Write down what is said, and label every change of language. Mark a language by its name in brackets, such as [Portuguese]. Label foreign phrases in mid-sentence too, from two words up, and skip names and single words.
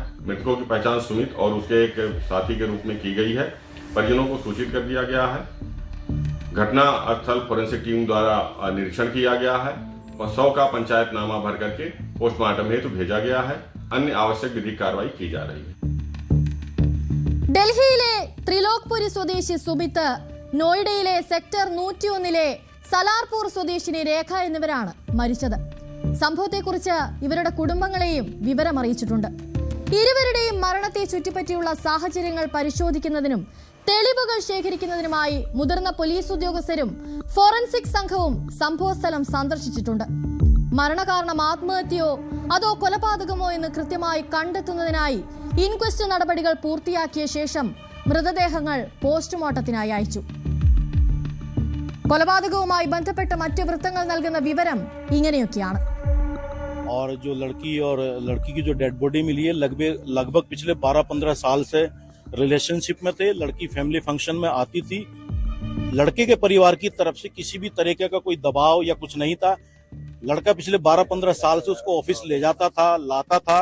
[Hindi] मृतकों की पहचान सुमित और उसके एक साथी के रूप में की गई है. परिजनों को सूचित कर दिया गया है. घटना स्थल [English] forensic team [Hindi] द्वारा निरीक्षण किया गया है और 100 का पंचायतनामा भर करके पोस्टमार्टम हेतु भेजा गया है. अन्य आवश्यक विधिक कार्रवाई की जा रही है. [Malayalam] ഡൽഹിയിലെ ത്രിലോക്പുരി സ്വദേശി സുമിത്ത്, നോയിഡയിലെ സെക്ടർ 101 സലാർപൂർ സ്വദേശിനി രേഖ എന്നിവരാണ് മരിച്ചത്. സംഭവത്തെക്കുറിച്ച് ഇവരുടെ കുടുംബങ്ങളെയും വിവരമറിയിച്ചിട്ടുണ്ട്. ഇരുവരുടെയും മരണത്തെ ചുറ്റിപ്പറ്റിയുള്ള സാഹചര്യങ്ങൾ പരിശോധിക്കുന്നതിനും തെളിവുകൾ ശേഖരിക്കുന്നതിനുമായി മുതിർന്ന പോലീസ് ഉദ്യോഗസ്ഥരും ഫോറൻസിക് സംഘവും സംഭവസ്ഥലം സന്ദർശിച്ചിട്ടുണ്ട്. മരണകാരണം ആത്മഹത്യയോ അതോ കൊലപാതകമോ എന്ന് കൃത്യമായി കണ്ടെത്തുന്നതിനായി ഇൻക്വസ്റ്റ് നടപടികൾ പൂർത്തിയാക്കിയ ശേഷം മൃതദേഹങ്ങൾ പോസ്റ്റ്മോർട്ടത്തിനായി അയച്ചു. കൊലപാതകവുമായി ബന്ധപ്പെട്ട മറ്റ് വൃത്തങ്ങൾ നൽകുന്ന വിവരം ഇങ്ങനെയൊക്കെയാണ്. [Hindi] और जो लड़की और लड़की की जो [English] dead body [Hindi] मिली है लगभग पिछले 12-15 साल से रिलेशनशिप में थे. लड़की [English] family function [Hindi] में आती थी. लड़के के परिवार की तरफ से किसी भी तरीके का कोई दबाव या कुछ नहीं था. लड़का पिछले 12-15 साल से उसको ऑफिस ले जाता था, लाता था.